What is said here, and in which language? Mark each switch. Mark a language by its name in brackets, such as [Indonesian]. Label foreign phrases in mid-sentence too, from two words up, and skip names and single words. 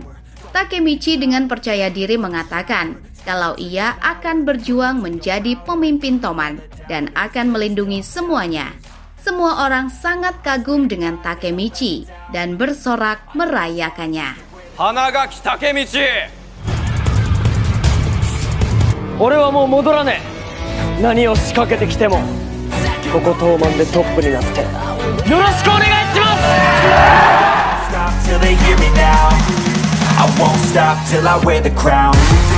[Indonesian] Takemichi dengan percaya diri mengatakan kalau ia akan berjuang menjadi pemimpin Toman dan akan melindungi semuanya. Semua orang sangat kagum dengan Takemichi dan bersorak merayakannya. Hanagaki Takemichi! [Japanese] 俺はもう戻らねえ。何を仕掛けてきてもここ東卍でトップになってよろしくお願いします。 [English] I won't stop till I wear the crown.